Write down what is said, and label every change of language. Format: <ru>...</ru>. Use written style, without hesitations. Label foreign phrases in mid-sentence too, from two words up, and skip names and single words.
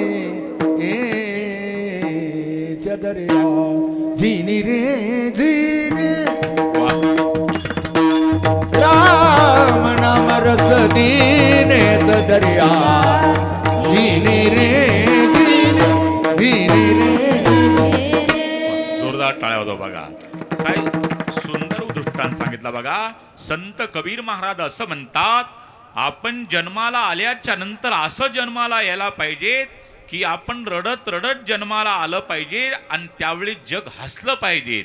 <hi>चदरिया जीनी रे जीने राम नाम रस दीने, चदरिया जीनी रे जीने जीनी रे.</hi> <mr>जोरदार टाळ्या होतो बघा. काय सुंदर दृष्टांत सांगितला बघा. संत कबीर महाराज असं म्हणतात, आपण जन्माला आल्याच्या नंतर असं जन्माला यायला पाहिजे की आपण रडत रडत जन्माला आलं पाहिजे आणि त्यावेळी जग हसलं पाहिजे.</mr>